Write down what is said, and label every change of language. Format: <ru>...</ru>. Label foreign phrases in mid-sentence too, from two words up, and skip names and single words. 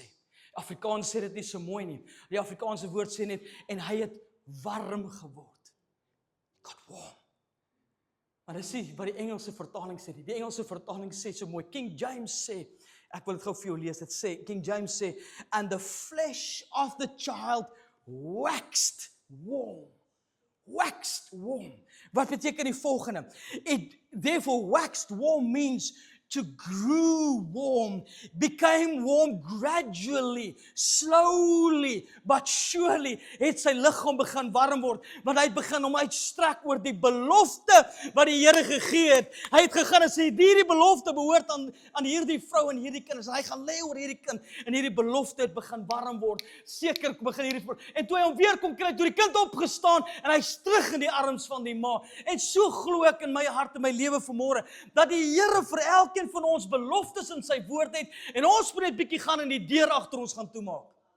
<af>Afrikaans sê dit nie so mooi nie. Die Afrikaanse woord sê net, en hy het warm geword. God warm. Maar dis nie wat die Engelse vertaling sê nie. Die Engelse vertaling sê so mooi. King James sê, ek wil dit gou vir jou lees, dit sê, King James sê,</af> <en>and the flesh of the child waxed warm. Waxed warm.</en> <af>Wat beteken die volgende?</af> <en>It therefore waxed warm means to grew warm, became warm gradually, slowly, but surely,</en> <af>het sy liggaam begin warm word, want hy het begin om uitstrek oor die belofte wat die Here gegee het. Hy het gegaan en sê, hierdie belofte behoort aan hierdie vrou en hierdie kinders, en hy gaan lê oor hierdie kind, en hierdie belofte het begin warm word, seker begin hierdie, en toe hy hom weer kom kry, toe die kind opgestaan, en hy is terug in die arms van die ma, en so glo ek in my hart en my lewe vanmôre, dat die Here vir elkeen van ons beloftes in sy woord het, en ons moet net bietjie gaan en die deur agter ons gaan toemaak.</af>